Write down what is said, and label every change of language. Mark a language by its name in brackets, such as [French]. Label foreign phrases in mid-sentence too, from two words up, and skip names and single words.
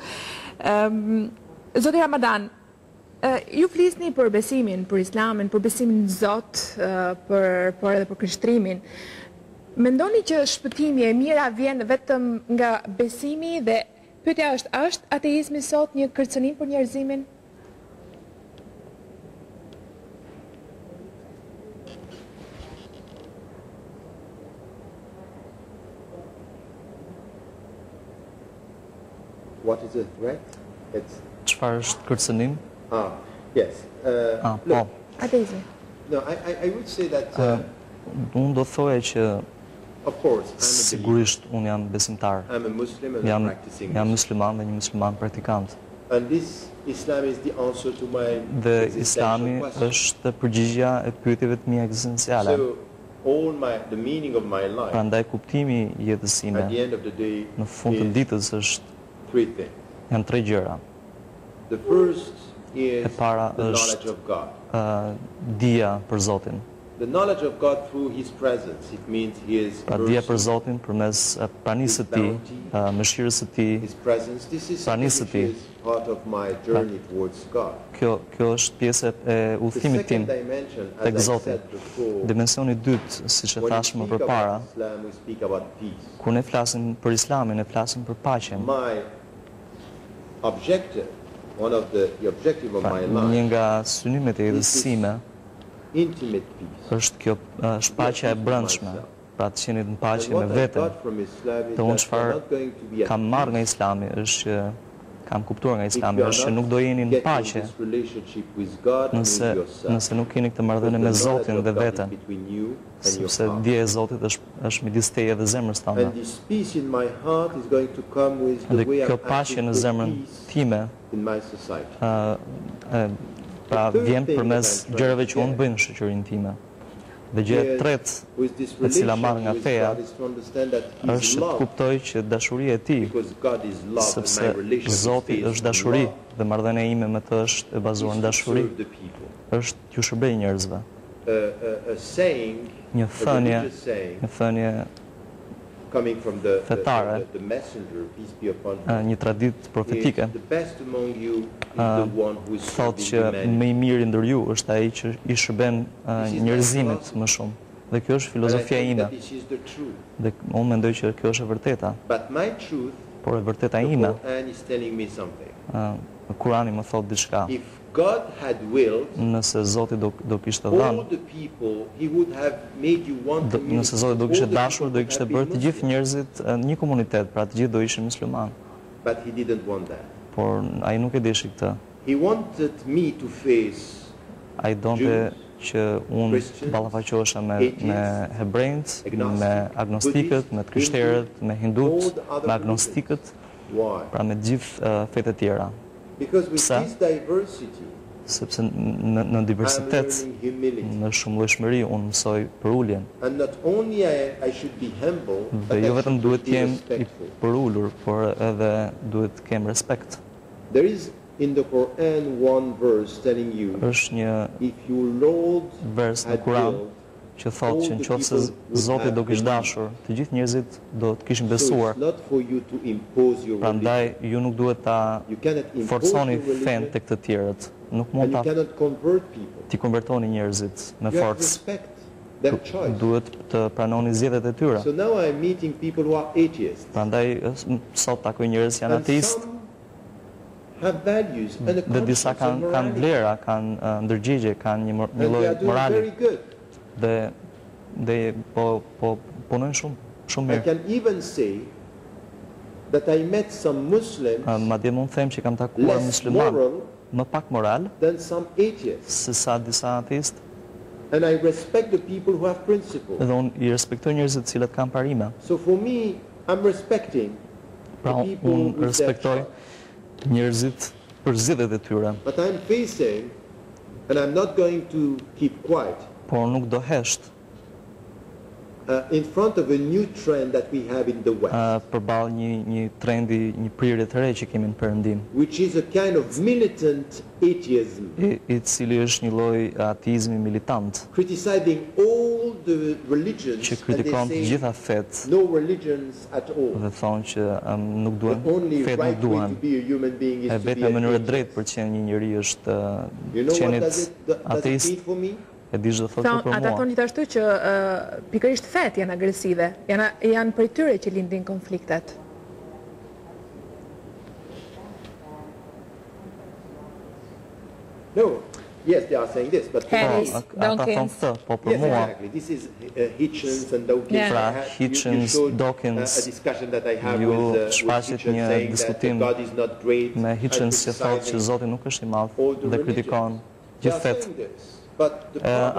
[Albanian] Zoti Ramadan, ju flisni për besimin, për Islamin, për besimin në Zot, por edhe për krishtrimin. Mendoni që shpëtimi e mira vjen vetëm nga besimi dhe pyetja është ateizmi sot një kërcënim për njerëzimin? [English] What is a threat? [Albanian] Çfarë është kërcënim? [English] Yes. [Albanian] Po. Ateizmi. [English] No, I would say that [Albanian] Unë do thoya që [English] of course, [Albanian] sigurisht unë jam besimtar. [English] I'm a Muslim and I'm practicing. [Albanian] Jam musliman dhe një musliman praktikant. [English] And this Islam is the answer to my [Albanian] Dhe Islami është përgjigjja e pyetjeve të mia ekzistenciale. [English] So the meaning of my life. [Albanian] Prandaj kuptimi i jetës sime [English] At the end of the day, [Albanian] në fund të ditës është [English] three things. [Albanian] janë tre gjëra. [English] The first is [Albanian] E para [English] the knowledge [Albanian] është [English] of God. [Albanian] dija për Zotin. [English] The knowledge of God through His presence. It means His [Albanian] Pra dija për Zotin përmes pranisë së Tij, mëshirës së Tij. [English] His presence. This is [Albanian] pranisë së Tij. [English] part of my journey towards God. [Albanian] Kjo është pjesë e [English] The [Albanian] udhëtimit tim [English] second dimension, [Albanian] tek [English] as I [Albanian] Zoti. [English] said before, [Albanian] Dimensioni i dytë, siç e [English] when we [Albanian] thashë më [English] speak [Albanian] përpara, [English] about Islam, we speak about peace. [Albanian] kur ne flasim për Islamin, ne flasim për paqen. [English] My objective, one of the objective of my [Albanian] Një [English] life, [Albanian] nga synimet e jetës sime [English] intimate peace. [Albanian] është kjo shpaqja e brendshme, pra të qenit në paqe [English] And [Albanian] me [English] what I [Albanian] veten. [English] got from Islam is [Albanian] Dhe unë [English] that [Albanian] çfarë [English] you're not going to be at [Albanian] kam marrë nga [English] peace [Albanian] Islami është që kam kuptuar nga [English] if [Albanian] Islami [English] you are [Albanian] është që [English] not [Albanian] nuk do jeni në [English] getting [Albanian] paqe [English] this relationship with God and with yourself. [Albanian] nëse nuk keni këtë marrëdhënie me [English] Because the [Albanian] Zotin [English] knowledge [Albanian] dhe [English] of God is [Albanian] veten, [English] between you and your [Albanian] sepse [English] heart. [Albanian] dija e Zotit është midis teje dhe zemrës tënde. [English] And this peace in my heart is going to come with the [Albanian] Dhe [English] way [Albanian] kjo [English] I'm [Albanian] paqe [English] acting [Albanian] në [English] for [Albanian] zemrën [English] peace [Albanian] time [English] in my society. [Albanian] pra vjen përmes gjërave që unë bëj në shoqërinë time. Dhe gjëja e tretë [English] With this [Albanian] e cila marr nga [English] relation with [Albanian] feja [English] God is to understand that His [Albanian] është të [English] love, [Albanian] kuptoj që dashuria e Tij, [English] because God is love and [Albanian] sepse [English] my relation is [Albanian] Zoti [English] based [Albanian] është [English] on [Albanian] dashuri [English] love, [Albanian] dhe marrëdhënia ime me të është e bazuar në [English] is to [Albanian] dashuri, [English] serve the people. [Albanian] është t'ju shërbej njerëzve. [English] A saying, [Albanian] Një [English] a [Albanian] thënie, [English] religious saying, [Albanian] një thënie, [English] coming from the [Albanian] fetare, [English] messenger, peace be upon him, [Albanian] një traditë [English] is [Albanian] profetike, [English] the best among you is the one who is [Albanian] thotë [English] serving [Albanian] që [English] humanity. [Albanian] më i miri ndër ju është ai që i shërben njerëzimit më shumë. Dhe kjo është [English] And I [Albanian] filozofia [English] think [Albanian] ime. [English] that this is the truth. [Albanian] Dhe unë mendoj që kjo është e vërteta, [English] But my truth, [Albanian] por e vërteta [English] the [Albanian] ime, [English] Quran is telling me something. [Albanian] Kurani më thot diçka. [English] If God had willed, [Albanian] Nëse Zoti do kishte [English] all [Albanian] dhënë, [English] the people, He would have made you one community. [Albanian] nëse Zoti do [English] All [Albanian] kishte [English] the [Albanian] dashur, [English] people [Albanian] do i [English] would [Albanian] kishte [English] have [Albanian] bërë [English] been [Albanian] të gjithë [English] Muslim. [Albanian] njerëzit një komunitet, pra të gjithë do ishin musliman. [English] But He didn't want that. [Albanian] Por ai nuk e dishi këtë. [English] He wanted me to face [Albanian] Ai donte që unë ballafaqohesha me hebrejt, me agnostikët, me të krishterët, me hindut, me agnostikët, [English] why? [Albanian] pra me gjithë fetë e tjera. [English] Because with [Albanian] Pse? [English] this diversity, [Albanian] Sepse në [English] I'm [Albanian] diversitet, [English] learning humility. [Albanian] në shumëllojshmëri, unë mësoj për uljen. [English] And not only I should be humble, but [Albanian] Dhe jo [English] I [Albanian] vetëm [English] should [Albanian] duhet [English] be [Albanian] të jem i [English] respectful. [Albanian] përullur, por edhe duhet të kem respekt. [English] There is in the Quran one verse telling you, [Albanian] Është një [English] if your Lord [Albanian] vers në [English] had [Albanian] Kur'an [English] willed, [Albanian] që thotë që nëse Zoti do kishte dashur, të gjithë njerëzit do të kishin [English] so [Albanian] besuar. [English] it's not for you to impose your [Albanian] Prandaj [English] religion. [Albanian] ju nuk duhet ta [English] You cannot impose [Albanian] forconi [English] your religion, [Albanian] fen tek të tjerët. Nuk mund [English] and you [Albanian] ta [English] cannot convert people. [Albanian] ti konvertoni njerëzit me [English] You have to [Albanian] forcë. [English] respect their choice. [Albanian] Duhet të pranoni zgjedhjet e tyre. [English] So now I'm meeting people who are atheists. [Albanian] Prandaj sot takoj njerëz që janë [English] And [Albanian] ateist [English] some have values and a [Albanian] dhe disa [English] conscience and [Albanian] kanë [English] morality. [Albanian] vlera, kanë ndërgjigje, kanë një [English] And [Albanian] lloj [English] they are doing [Albanian] morali [English] very good. [Albanian] dhe po punojnë shumë [English] I [Albanian] mirë. [English] can even say that I met some Muslims [Albanian] Madje mund të them që kam takuar [English] less [Albanian] musliman [English] moral [Albanian] më pak moral [English] than some atheists. [Albanian] se sa disa ateist, [English] And I respect the people who have principles. [Albanian] dhe unë i respektoj njerëzit të cilët kanë parime. [English] So for me, I'm respecting [Albanian] Pra [English] the people [Albanian] unë [English] with their [Albanian] respektoj [English] choice. [Albanian] njerëzit për zgjedhjet e tyre, [English] But I'm facing, and I'm not going to keep quiet, [Albanian] por nuk do hesht [English] in front of a new trend that we have in the West, [Albanian] përballë një trendi, një prirje të re që kemi në Perëndim, [English] which is a kind of militant atheism, [Albanian] i cili është një lloj ateizmi militant, [English] criticizing all the religions, [Albanian] që [English] and [Albanian] kritikon të [English] they say [Albanian] gjitha fetë [English] no religions at all. [Albanian] dhe thonë që nuk [English] The [Albanian] duhen, [English] only [Albanian] fetë nuk [English] right way [Albanian] duhen. [English] to be a human being is [Albanian] E [English] to be [Albanian] vetëm [English] an [Albanian] mënyrë [English] atheist. [Albanian] drejtë për të qenë një njeri është [English] You know what [Albanian] qenit [English] does it [Albanian] ateist. [English] mean for me? [Albanian] E di çdo thotë për Ata mua. thonë gjithashtu që pikërisht fetë janë agresive, janë prej tyre që lindin konfliktet. [English] No. Yes, they are saying this, but Harris, [Albanian] Ata thonë Dawkins. këtë, po për [English] yes, [Albanian] mua [English] exactly. This is Hitchens and Dawkins. Yeah. [Albanian] Pra, [English] I had- [Albanian] Hitchens, [English] showed, [Albanian] Dawkins, [English] a discussion that I have [Albanian] ju [English] with [Albanian] shfaqet [English] Hitchens [Albanian] një [English] saying that [Albanian] diskutim [English] God is not great, [Albanian] me [English] and [Albanian] Hitchens që thotë që [English] criticizing [Albanian] Zoti nuk është i madh [English] all the [Albanian] dhe kritikon [English] religions. They [Albanian] gjithë [English] are [Albanian] fetë. [English] saying this, but the problem